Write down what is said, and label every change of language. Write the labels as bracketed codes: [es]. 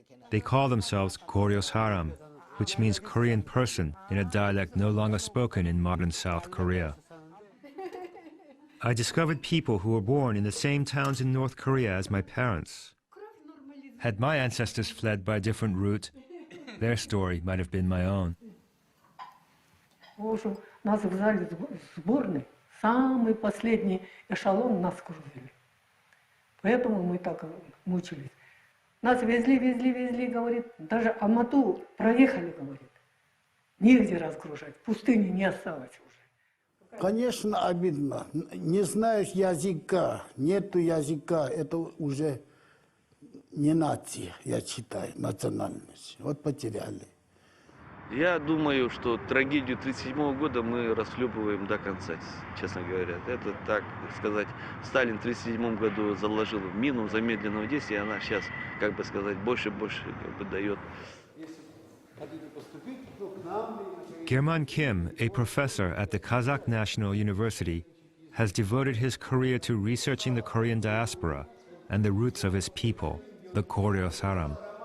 [en] They call themselves Koryo Saram, which means Korean person in a dialect no longer spoken in modern South Korea. I discovered people who were born in the same towns in North Korea as my parents. Had my ancestors fled by a different route, their story might have been my own. [ru] Нас в зале сборной, самый последний эшелон нас грузили. Поэтому мы так мучились. Нас везли, говорит, даже Алмату проехали, говорит. Нигде разгружать, в пустыне не осталось уже. Конечно, обидно. Не знаешь языка, нету языка, это уже не нация, я считаю, национальность. Вот потеряли. Я думаю, что трагедию 1937 года мы расхлебываем до конца, честно говоря. Это, так сказать, Сталин в 1937 году заложил мину замедленного действия, и она сейчас, как бы сказать, больше и больше дает. [en] German Kim, a professor at the Kazakh National University, has devoted his career to researching the Korean diaspora and the roots of his people, the Koryo Saram.